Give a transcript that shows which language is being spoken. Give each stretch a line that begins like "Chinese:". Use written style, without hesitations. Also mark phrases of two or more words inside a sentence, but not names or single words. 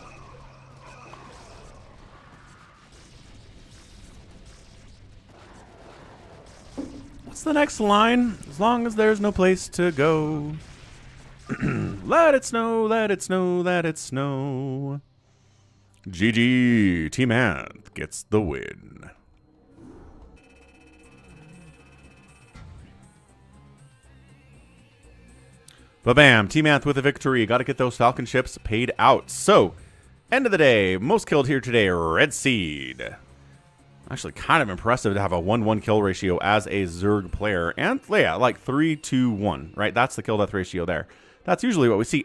English: What's the next line? As long as there's no place to go. Let it snow, let it snow, let it snow. GG. Team Anth gets the win. Ba-bam. Team Anth with a victory. Got to get those Falcon ships paid out. So, end of the day. Most killed here today, Red Seed. Actually, kind of impressive to have a 1-1 kill ratio as a Zerg player. And, yeah, like 3-2-1, right? That's the kill-death ratio there. That's usually what we see.